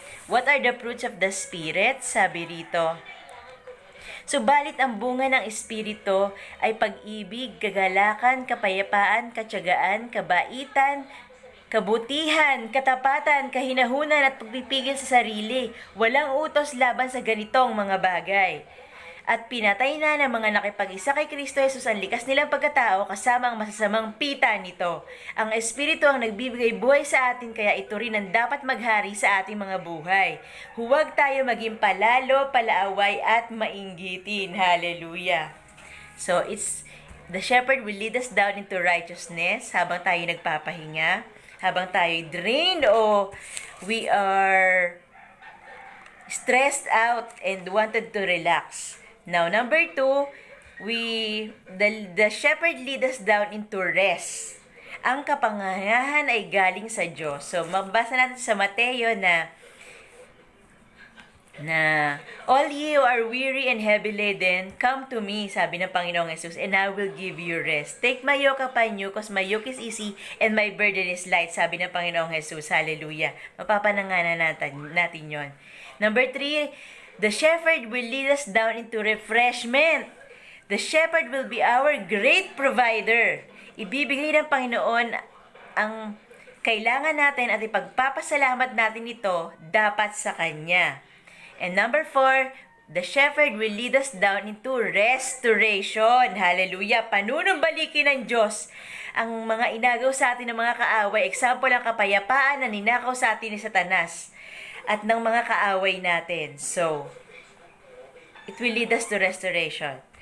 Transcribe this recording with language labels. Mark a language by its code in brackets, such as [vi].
[en] What are the fruits of the Spirit? [tl] Sabi rito. Subalit ang bunga ng Espiritu ay pag-ibig, kagalakan, kapayapaan, katyagaan, kabaitan, kabutihan, katapatan, kahinahunan at pagpipigil sa sarili. Walang utos laban sa ganitong mga bagay. At pinatay na ng mga nakipag-isa kay Kristo Jesus ang likas nilang pagkatao kasama ang masasamang pita nito. Ang Espiritu ang nagbibigay buhay sa atin, kaya ito rin ang dapat maghari sa ating mga buhay. Huwag tayo maging palalo, palaaway at mainggitin. Hallelujah! [en] So, the shepherd will lead us down into righteousness [tl] habang tayo nagpapahinga, habang tayo [en] drained o we are stressed out and wanted to relax. Now, number 2, the shepherd lead us down into rest. [tl] Ang kapangyarihan ay galing sa Diyos. [en] So, [tl] mabasa natin sa Mateo na [en] all ye who are weary and heavy laden, come to me, [tl] sabi ng Panginoong Jesus, [en] and I will give you rest. Take my yoke upon you, because my yoke is easy and my burden is light, [tl] sabi ng Panginoong Jesus. [en] Hallelujah. [tl] Mapapananganan natin yon. [en] Number 3, the shepherd will lead us down into refreshment. The shepherd will be our great provider. [tl] Ibibigay ng Panginoon ang kailangan natin at ipagpapasalamat natin ito dapat sa Kanya. [en] And number 4, the shepherd will lead us down into restoration. Hallelujah! [tl] Panunumbalikin ng Diyos ang mga inagaw sa atin ng mga kaaway. Example ang kapayapaan na ninakaw sa atin ni Satanas at ng mga kaaway natin. [en] So, it will lead us to restoration.